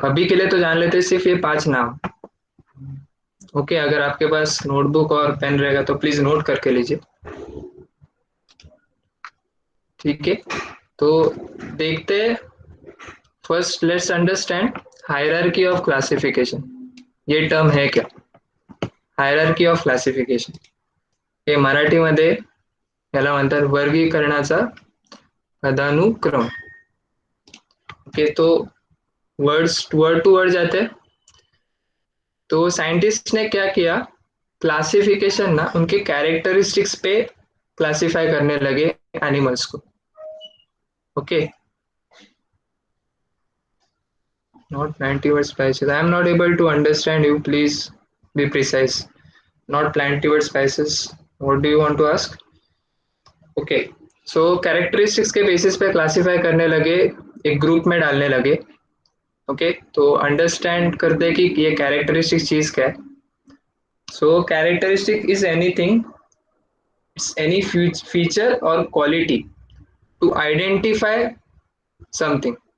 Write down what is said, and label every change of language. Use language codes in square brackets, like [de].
[hi] अभी के लिए तो जान लेते हैं सिर्फ ये 5 नाम। ओके, अगर आपके पास नोटबुक और पेन रहेगा तो प्लीज नोट करके लीजिए। ठीक है, तो देखते हैं। [en] first let's understand hierarchy of classification, [hi] ये टर्म है क्या? [mr] हायरार्की ऑफ क्लासिफिकेशन हे मराठीमध्ये याला म्हणतात वर्गीकरणाचा पदानुक्रम। [hi] ओके, तो वर्ड टू वर्ड जाते हैं। तो साइंटिस्ट ने क्या किया, क्लासिफिकेशन ना उनके कैरेक्टरिस्टिक्स पे क्लासिफाई करने लगे एनिमल्स को। [en] Okay, not plantiverse spices, I am not able to understand you, please be precise. Not plantiverse spices, what do you want to ask? [hi] Okay, so characteristics के बेसिस पे classify करने लगे, एक group में डालने लगे। ओके, तो अंडरस्टैंड करते हैं कि ये कैरेक्टरिस्टिक चीज क्या है। [en] So characteristic is anything, it's any feature और quality to identify something.